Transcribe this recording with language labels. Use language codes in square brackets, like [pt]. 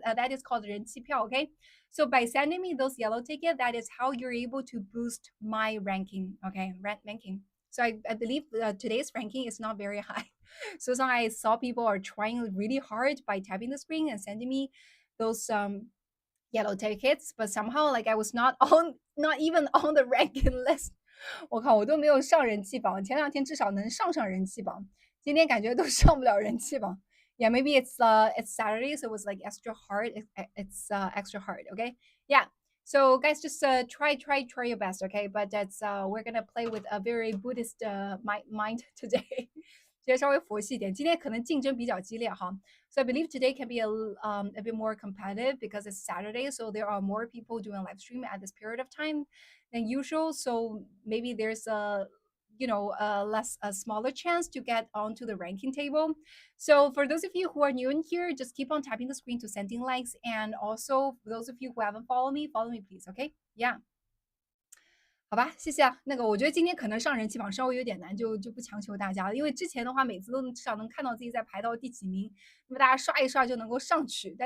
[en] That is called 人气票 OK, so by sending me those yellow ticket, that is how you're able to boost my ranking. Okay, ranking. So I believe today's ranking is not very high. So I saw people are trying really hard by tapping the screen and sending me those yellow tickets, but somehow like I was not even on the ranking list. [zh] 我靠，我都没有上人气榜，前两天至少能上人气榜，今天感觉都上不了人气榜。 [en] Yeah, maybe it's Saturday, so it was like extra hard. It's extra hard. Okay, yeah. So guys, just try your best. Okay, but that's we're gonna play with a very Buddhist mind today. [zh] 今天稍微佛系一点，今天可能竞争比较激烈哈。 [en] So I believe today can be a bit more competitive because it's Saturday, so there are more people doing live stream at this period of time than usual. So maybe there's a a smaller chance to get onto the ranking table. So for those of you who are new in here, just keep on tapping the screen to sending likes, and also for those of you who haven't follow me please. Okay, yeah. [zh] 好吧，谢谢啊。那个，我觉得今天可能上人气榜稍微有点难，就不强求大家了。因为之前的话，每次都至少能看到自己在排到第几名，那么大家刷一刷就能够上去。